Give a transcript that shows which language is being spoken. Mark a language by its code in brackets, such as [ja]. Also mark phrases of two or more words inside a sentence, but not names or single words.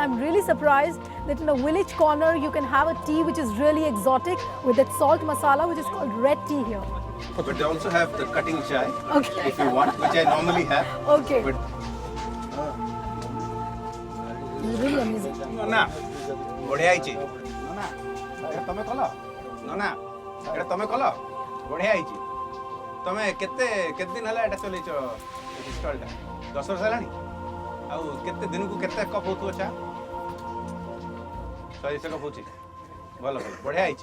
[en] I'm really surprised that in a village corner you can have a tea which is really exotic with that salt masala which is called red tea here. But they also have the cutting chai, Okay. if you want, which I normally have. Okay. But It's really amazing. [or] ନା ବଢ଼ିଆ ହେଇଛି ଏଇଟା ତମେ କଲ ନା ଏଇଟା ତମେ କଲ ବଢ଼ିଆ ହେଇଛି ତମେ କେତେ ଦିନ ହେଲା ଏଇଟା ଚଲେଇଛ ଷ୍ଟଲଟା 10 ବର୍ଷ ହେଲାଣି ଆଉ ଦିନକୁ କେତେ କପ୍ ହେଉଥିବ ଚା 100 କପ୍ ହେଉଛି ଭଲ ବଢ଼ିଆ ହେଇଛି